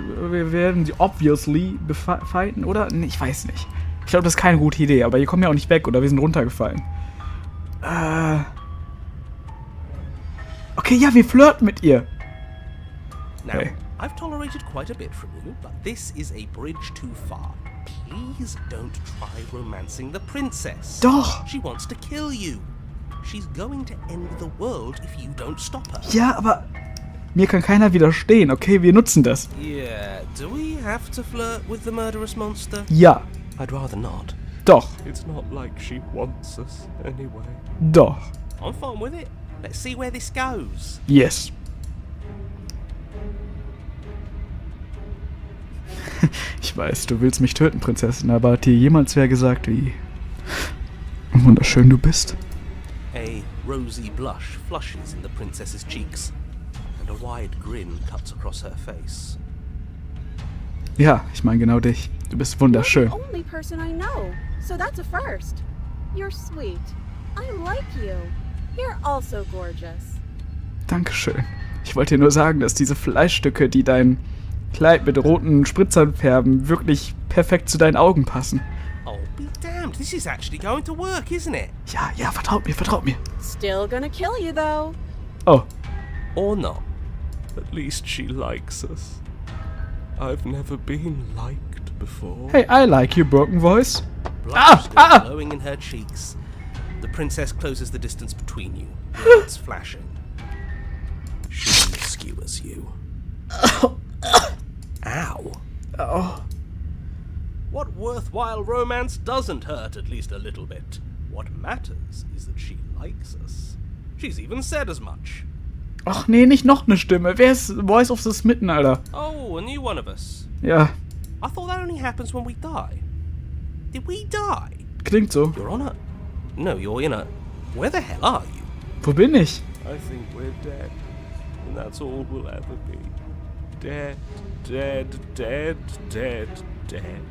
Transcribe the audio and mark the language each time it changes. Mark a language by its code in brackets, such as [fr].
[de] Wir werden sie obviously fighten, oder? Nee, ich weiß nicht. Ich glaube, das ist keine gute Idee, aber hier kommen wir auch nicht weg, oder wir sind runtergefallen. Okay, ja, wir flirten mit ihr. [en] Now, Hey. I've tolerated quite a bit from you, but this is a bridge too far. Please don't try romancing the princess. [de] Doch. [en] She wants to kill you. She's going to end the world if you don't stop her. [de] Ja, aber mir kann keiner widerstehen, okay? Wir nutzen das. [en] Yeah, do we have to flirt with the murderous monster? [de] Ja, [en] I'd rather not. [de] doch, [en] It's not like she wants us anyway. [de] doch. [en] I'm fine with it. Let's see where this goes. Yes. [de] Ich weiß, du willst mich töten, Prinzessin, aber hat dir jemals wer gesagt, wie wunderschön du bist? [en] A rosy blush flushes in the princess's cheeks, and a wide grin cuts across her face. [de] Ja, ich meine genau dich. Du bist wunderschön. [en] You're the only person I know, so that's a first. You're sweet. I like you. You're also gorgeous. [de] Dankeschön. Ich wollte dir nur sagen, dass diese Fleischstücke, die dein Kleid mit roten Spritzern färben, wirklich perfekt zu deinen Augen passen. [en] Oh, be damned, this is actually going to work, isn't it? [de] Ja, vertraut mir. [en] Still gonna kill you though. Oh, Or not? At least she likes us. I've never been liked before. hey, I like you, broken voice. Blush still glowing in her cheeks. The princess closes the distance between you, lights flashing. She skewers you. Ow. Oh, What worthwhile romance doesn't hurt at least a little bit? What matters is that she likes us. She's even said as much. [de] Ach nee, nicht noch eine Stimme. Wer ist Voice of the Smitten, Alter? [en] Oh, a new one of us. [de] Ja, [en] I thought that only happens when we die. Did we die? [de] klingt so. [en] You're on a... No, you're in a... Where the hell are you? [de] Wo bin ich? [en] I think we're dead. And that's all we'll ever be. Dead, dead, dead, dead, dead.